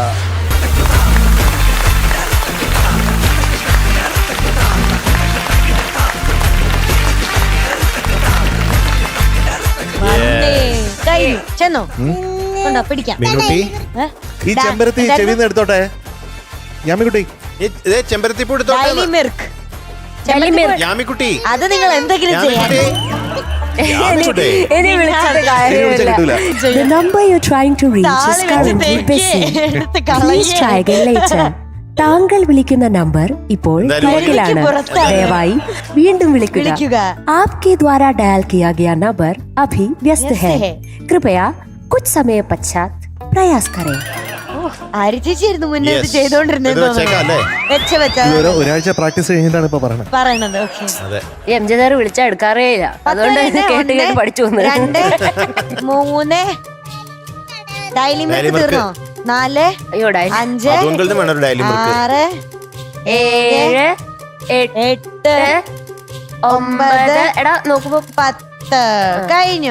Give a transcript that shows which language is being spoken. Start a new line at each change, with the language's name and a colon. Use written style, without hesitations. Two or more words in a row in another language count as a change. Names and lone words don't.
Malayalam: ചെന്നോ കൊണ്ടോ പിടിക്കാം. ഈ ചെമ്പരത്തി ചെവിന്ന് എടുത്തോട്ടെ യാമിക്കുട്ടി. ചെമ്പരത്തി യാമിക്കുട്ടി. അത് നിങ്ങൾ എന്തെങ്കിലും ചെയ്യാം.
English: The number you're trying to reach is currently busy. Please try again later.
Malayalam: താങ്കൾ വിളിക്കുന്ന നമ്പർ ഇപ്പോൾ തിരക്കിലാണ്. ദയവായി വീണ്ടും വിളിക്കുക.
Hindi: आपके द्वारा डायल किया गया नंबर अभी व्यस्त है. कृपया कुछ समय पश्चात प्रयास करें.
Malayalam: ചേച്ചിയായിരുന്നു മുന്നേ ചെയ്തോണ്ടിരുന്നത്. ഒരാഴ്ച പ്രാക്ടീസ് കഴിഞ്ഞിട്ടാണ് ഇപ്പൊ പറയണത്. എംജിദാർ വിളിച്ചാൽ എടുക്കാറേ ഇല്ല. അതുകൊണ്ട് കേട്ട് പഠിച്ചു വന്നു. 2 3 ഡയലി മിൽക്ക് തീർന്നോ? 4 5 6 7 8 9 എടാ നോക്കുമ്പോ 10 കഴിഞ്ഞു.